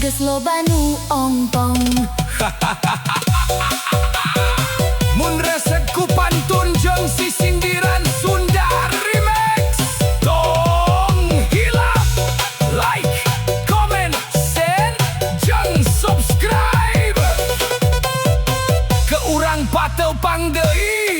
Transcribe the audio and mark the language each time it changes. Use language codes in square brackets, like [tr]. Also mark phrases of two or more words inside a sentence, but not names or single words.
[su] loba nu ongpong. Mun resep ku pantun jeung si sindiran Sunda Remix. Tong hilap, [en] like, comment, share, [su] jeung subscribe. Ke urang pateu pang deui.